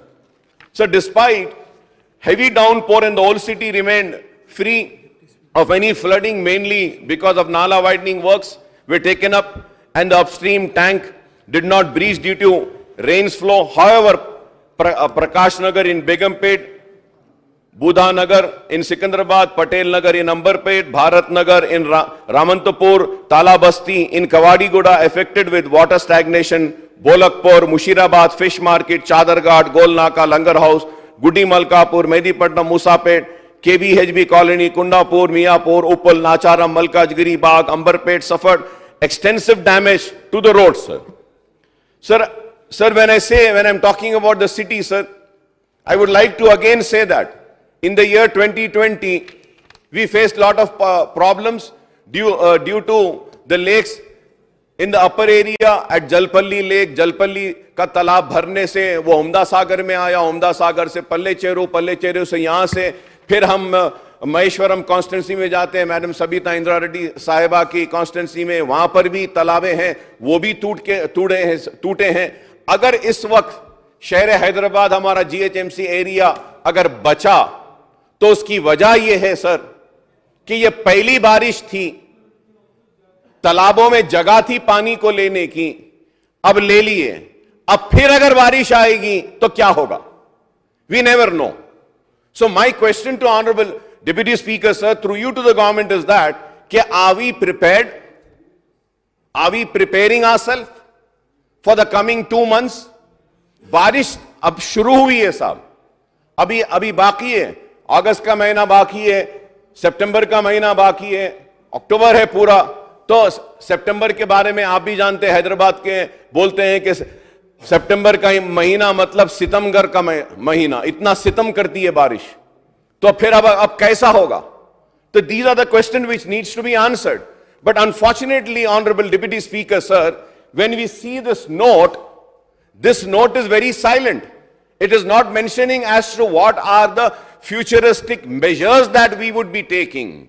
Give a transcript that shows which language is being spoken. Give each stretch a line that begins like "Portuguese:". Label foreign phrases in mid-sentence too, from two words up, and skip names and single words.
English: So despite heavy downpour and the old city remained free of any flooding, mainly because of Nala widening works were taken up and the upstream tank did not breach due to rains flow. However, Prakash Nagar in Begumpet, Budha Nagar in Sikandrabad, Patel Nagar in Ambarpet, Bharat Nagar in Ramantapur, Talabasti in Kawadiguda affected with water stagnation, Bolakpur, Mushirabad, Fish Market, Chadarghat, Golnaka, Langar House, Gudi Malkapur, Medipatnam, Musapet, KBHB Colony, Kundapur, Miapur, Uppal, Nacharam, Malkajgiri, Bagh, Ambarpet suffered extensive damage to the roads, sir. Sir, when I'm talking about the city, sir, I would like to again say that in the year 2020, we faced a lot of problems due to the lakes in the upper area at Jalpalli Lake.
Hindi: Jalpalli का तालाब भरने से वो उम्दा सागर में आया, उम्दा सागर से पल्ले चेरू से यहाँ से फिर हम महेश्वरम कॉन्स्टिट्यूंसी में जाते हैं, मैडम सबिता इंदिरा रेड्डी साहिबा की कॉन्स्टिट्यूंसी में, वहां पर भी तालाबें हैं, वो भी टूटे हैं। अगर इस वक्त शहर हैदराबाद हमारा GHMC एरिया अगर बचा तो उसकी वजह यह है सर कि ये पहली बारिश थी, तालाबों में जगह थी पानी को लेने की, अब ले लिए, अब फिर अगर बारिश आएगी तो क्या होगा?
English: We never know. So my question to Honorable Deputy Speaker, sir, through you to the government is that, are we prepared? Are we preparing ourselves for the coming 2 months?
Hindi: बारिश अब शुरू हुई है साहब, अभी बाकी है, अगस्त का महीना बाकी है, सितंबर का महीना बाकी है, अक्टूबर है पूरा, तो सितंबर के बारे में आप भी जानते हैं, हैदराबाद के बोलते हैं कि सितंबर का महीना मतलब सितमगर का महीना, इतना सितम करती है बारिश, तो फिर अब कैसा होगा?
English: तो these are the questions which needs to be answered. But unfortunately, Honorable Deputy Speaker, sir, when we see this note, This note is very silent. It is not mentioning as to what are the futuristic measures that we would be taking.